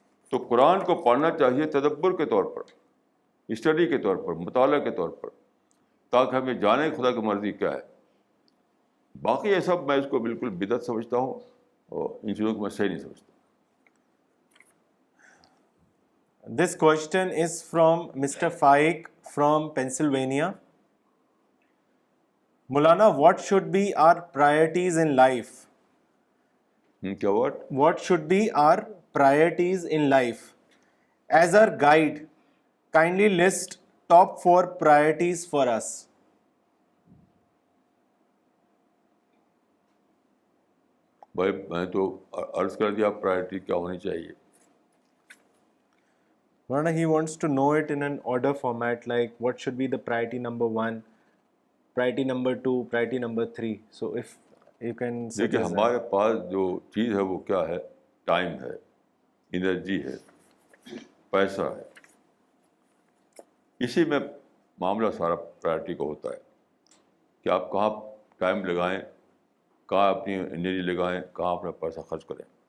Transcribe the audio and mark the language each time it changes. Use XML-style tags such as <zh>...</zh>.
<ur>تو قرآن کو پڑھنا چاہیے تدبر کے طور پر، اسٹڈی کے طور پر، مطالعہ کے طور پر، تاکہ ہمیں جانے خدا کی مرضی کیا ہے. باقی یہ سب میں اس کو بالکل بدعت سمجھتا ہوں، اور ان چیزوں کو میں صحیح نہیں سمجھتا.</ur> <en>This question is from Mr. Faik from Pennsylvania. Mulana, what should be our priorities in life?</en> <ur>کیا word?</ur> <en>What should be our priorities in life? As our guide, kindly list top 4 priorities for us.</en> <ur>بھائی میں تو عرض کر دیا priority کیا ہونی چاہیے.</ur> <en>Maulana, he wants to know it in an order format, like what should be the priority number 1, priority number 2, priority number 3. So if you can</en> <ur>دیکھیے</ur> <en>suggest that.</en> <ur>ہمارے پاس جو چیز ہے وہ کیا ہے؟ ٹائم ہے، انرجی ہے، پیسہ ہے. اسی میں معاملہ سارا پرائرٹی کا ہوتا ہے کہ آپ کہاں ٹائم لگائیں، کہاں اپنی انرجی لگائیں، کہاں اپنا پیسہ خرچ کریں.</ur>